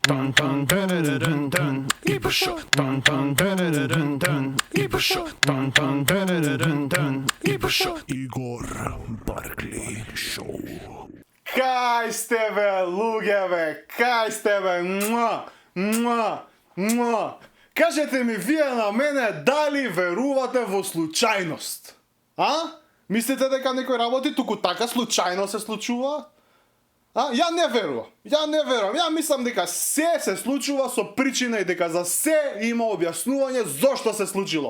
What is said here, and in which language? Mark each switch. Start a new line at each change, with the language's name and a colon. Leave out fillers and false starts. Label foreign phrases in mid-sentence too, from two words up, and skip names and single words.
Romany: Igor Show. Igor Show. Igor Show. Igor Barkley Show. Kaj ste ve, lugeve, kaj ste ve,
Macedonian: Кажете ми, вие на мене дали верувате во случајност? А? Мислите дека некој работи туку така случајно се случува? А? Ја не верувам. Ја мислам дека се случува со причина и дека за се има објаснување зошто се случило.